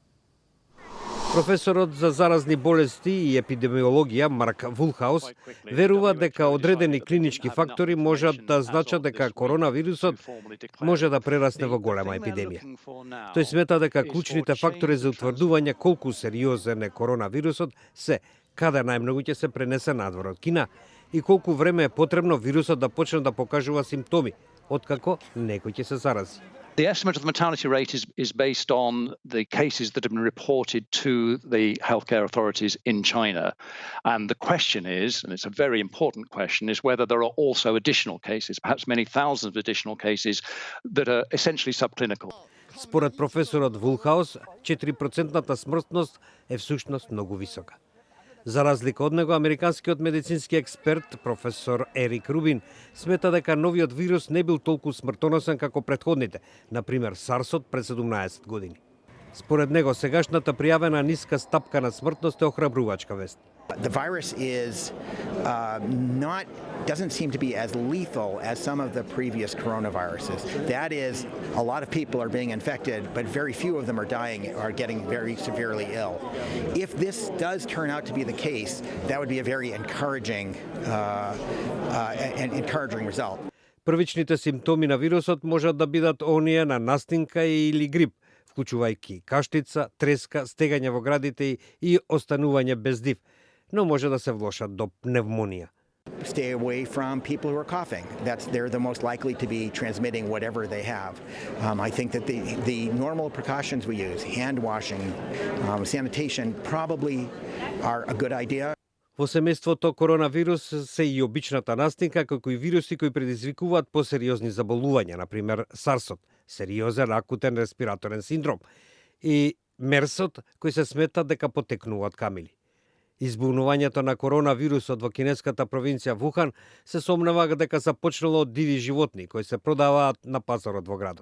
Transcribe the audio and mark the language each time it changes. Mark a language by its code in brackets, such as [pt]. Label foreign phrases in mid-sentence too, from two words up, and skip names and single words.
[mk] Професорот за заразни болести и епидемиологија Марк Вулхаус верува дека одредени клинички фактори можат да значат дека коронавирусот може да прерасне во голема епидемија. Тој смета дека клучните фактори за утврдување колку сериозен е коронавирусот се каде најмногу ќе се пренесе надвор од Кина и колку време е потребно вирусот да почне да покажува симптоми, откако некој ќе се зарази. [en] The estimate of the mortality rate is based on the cases that have been reported to the healthcare authorities in China. And the question is, and it's a very important question, is whether there are also additional cases, perhaps many thousands of additional cases that are essentially subclinical. [mk] Според професорот Вулхаус, 4% смртност е всушност многу висока. За разлика од него, американскиот медицински експерт, професор Ерик Рубин, смета дека новиот вирус не бил толку смртоносен како претходните, например SARS-от пред 17 години. Според него, сегашната пријавена ниска стапка на смртност е охрабрувачка вест. [en] The virus doesn't seem to be as lethal as some of the previous coronaviruses. That is, a lot of people are being infected, but very few of them are dying or getting very severely ill. If this does turn out to be the case, that would be a very encouraging result. [mk] Првичните симптоми на вирусот можат да бидат оние на настинка или грип, вклучувајќи каштица, треска, стегање во градите и останување без див, но може да се влошат до пневмонија. [en] Stay away from people who are coughing. They're the most likely to be transmitting whatever they have. I think that the normal precautions we use, hand washing, sanitation, probably are a good idea. [mk] Во семејството коронавирус се и обичната настинка, како и вируси кои предизвикуваат посериозни заболувања, например SARS-от, сериозен акутен респираторен синдром, и MERS-от, кои се смета дека потекнува од камили. Избунувањето на коронавирусот во кинеската провинција Вухан се сомнува дека започнало од диви животни кои се продаваат на пазарот во градот.